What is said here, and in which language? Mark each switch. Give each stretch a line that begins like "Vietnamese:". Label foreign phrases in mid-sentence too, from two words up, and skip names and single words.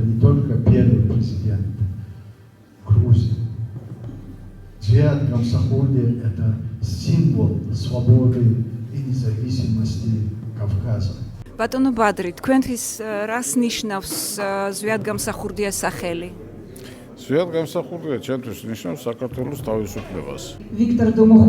Russian: только первый президент Грузии. Зиад Гамсахурди – это символ свободы и независимости Кавказа.
Georgian: Ბატონო ბადრი, თქვენთვის რას ნიშნავს ზვიად გამსახურდიას სახელი? ზვიად გამსახურდია ჩემთვის ნიშნავს საქართველოს თავისუფლებას.
Russian: Виктор Домуховский.